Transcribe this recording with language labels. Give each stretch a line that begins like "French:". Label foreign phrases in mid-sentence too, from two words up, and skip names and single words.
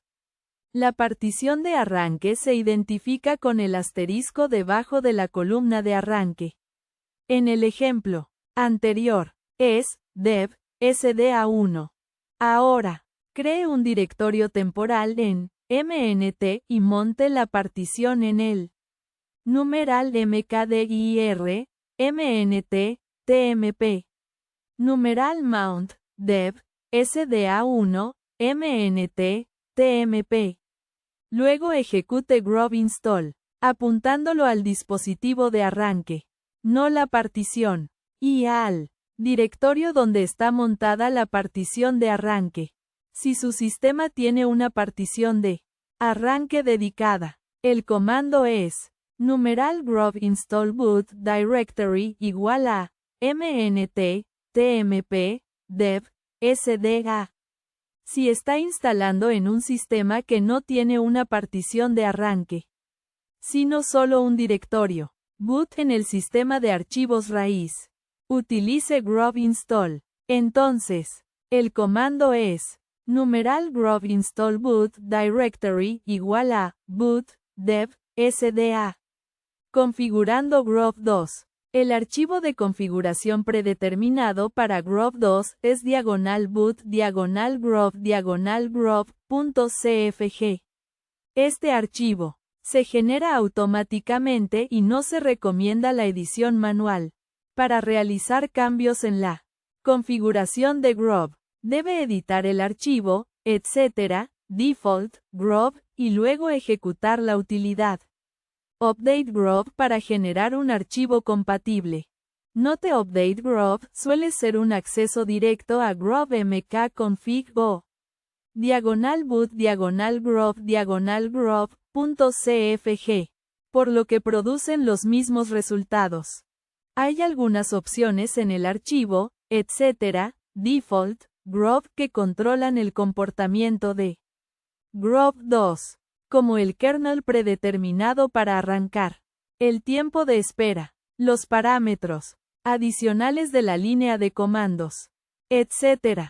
Spanish: La partición de arranque se identifica con el asterisco debajo de la columna de arranque. En el ejemplo anterior, es dev SDA1. Ahora, cree un directorio temporal en MNT y monte la partición en él. Numeral mkdir, MNT, TMP. Numeral mount, dev, SDA1, MNT, TMP. Luego ejecute grob install, apuntándolo al dispositivo de arranque, no la partición, y al directorio donde está montada la partición de arranque. Si su sistema tiene una partición de arranque dedicada, el comando es numeral
English: grob install boot directory
Spanish: igual a mnt tmp dev sda. Si está instalando en un sistema que no tiene una partición de arranque, sino solo un directorio boot en el sistema de archivos raíz, utilice grob install. Entonces, el comando es numeral
English: grob install boot directory
Spanish: igual a boot dev sda. Configurando grob 2. El archivo de configuración predeterminado para grob 2 es /boot /grob.cfg. Este archivo se genera automáticamente y no se recomienda la edición manual. Para realizar cambios en la configuración de grob, debe editar el archivo, etc., default, grob, y luego ejecutar la utilidad update grob para generar un archivo compatible. Note update grob suele ser un acceso directo a grob mkconfig o /boot /grob.cfg, por lo que producen los mismos resultados. Hay algunas opciones en el archivo, etc., default, grob que controlan el comportamiento de grob 2, como el kernel predeterminado para arrancar, el tiempo de espera, los parámetros adicionales de la línea de comandos, etc.